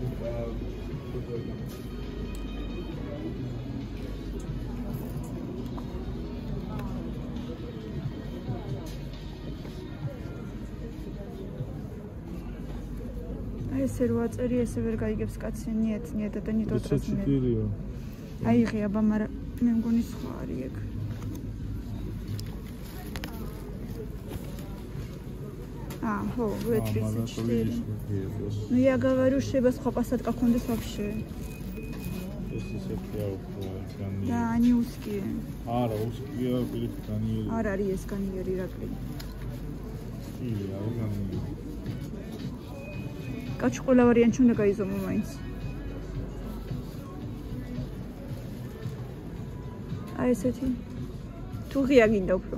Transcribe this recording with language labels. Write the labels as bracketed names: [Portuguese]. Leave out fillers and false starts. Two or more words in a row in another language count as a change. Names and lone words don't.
[Russian] ესე რო აწერი ესე ვერ გაიგებს კაცი. Нет, это не тот размер. [Georgian] 34-ია. აიღე აბა, მაგრამ მე მგონი სხვა არის ეგ. ხო, V34. [Russian] Ну я говорю, [Georgian] შეიძლება სხვა пасатка ქონდეს вообще. ეს ისეთია უფრო განიერი. [Russian] Да, они узкие. [Georgian] არა, узкие, პირიქ განიერი. არ არის ეს განიერი რაკლი. ილი, არ განიერი. კაცი ყველა ვარიანტი უნდა გაიზომო მაინც. აი ესეთი. თუ ღია გინდა უფრო.